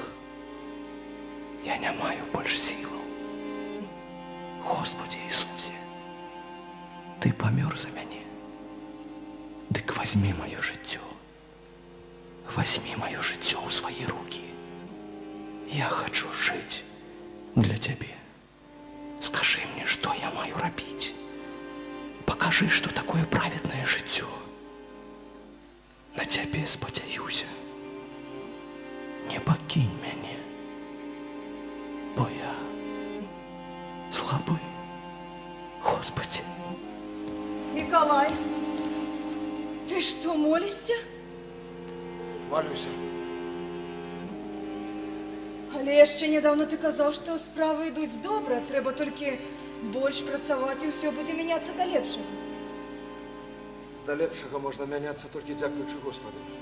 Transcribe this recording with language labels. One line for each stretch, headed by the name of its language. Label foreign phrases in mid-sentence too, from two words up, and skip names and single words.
Belarusian: Я не маю больш сілаў. Господи Ісусе, Ты памёр за мяне. Дык возьми маё жыццё. Возьми маё жыццё ў свае рукі. Я хочу жыць для Тебе.
Russian: Скажи мне, что я
Belarusian: маю рабіць.
Russian: Покажи, что такое праведное жыццё.
Belarusian: На Тебе спадзяюся. Не пакінь мяне, бо я слабы, Господи.
Russian: Николай, ты что, молишься? Молюся.
Belarusian: Але яшчэ нядаўна ты казаў, што справы ідуць добра, трэба толькі больш працаваць і ўсё будзе мяняцца да лепшага. Да лепшага можна мяняцца толькі дзякуючы Господу.